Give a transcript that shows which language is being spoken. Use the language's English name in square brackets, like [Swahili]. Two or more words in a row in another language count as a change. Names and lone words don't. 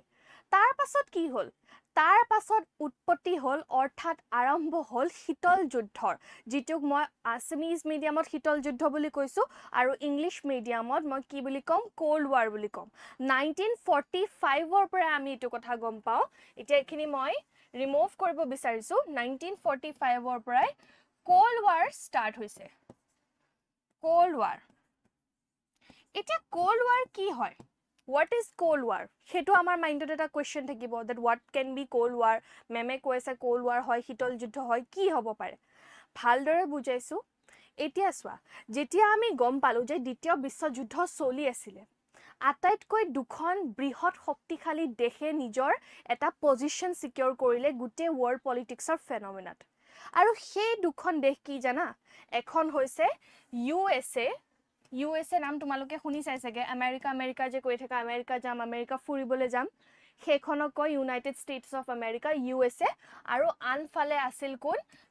[Assamese] তাৰ পাছত কি হ'ল, তাৰ পাছত উৎপত্তি হ'ল অৰ্থাৎ আৰম্ভ হ'ল শীতল যুদ্ধৰ, যিটোক মই [English] Assamese medium [Assamese] শীতল যুদ্ধ বুলি কৈছো আৰু [English] English medium [Assamese] মই কি বুলি ক'ম, [English] cold war [Assamese] বুলি ক'ম। 1945ৰ পৰা আমি এইটো কথা গম পাওঁ। এতিয়া এইখিনি মই ৰিমুভ কৰিব বিচাৰিছো, 1945ৰ পৰাই [English] cold war start [Assamese] হৈছে। [English] cold war, [Assamese] এতিয়া [English] cold war [Assamese] কি হয়, [English] what is cold war? [Assamese] হেতু আমাৰ মাইন্ডত এটা কোৱেশ্চন থাকিব [English] that what can be cold war? [Assamese] মেমে কৈছে [English] cold war [Assamese] হয়, শীতল যুদ্ধ হয়, কি হ'ব পাৰে? ভালদৰে বুজাইছো এতিয়া চোৱা যেতিয়া আমি গম পালো যে দ্বিতীয় বিশ্বযুদ্ধ চলি আছিল আটাইতকৈ দুখন বৃহৎ শক্তিশালী দেশে নিজৰ এটা [English] position secure [Assamese] কৰিলে গোটেই [English] world politics phenomena [Assamese] আৰু সেই দুখন দেশ কি জানা এখন হৈছে USA নাম তোমালোকে শুনি চাইছাগে আমেৰিকা যে কৈ থকা আমেৰিকা যাম আমেৰিকা ফুৰিবলৈ যাম সেইখনক কয় ইউনাইটেড ষ্টেটছ অফ আমেৰিকা USA আৰু আনফালে আছিল কোন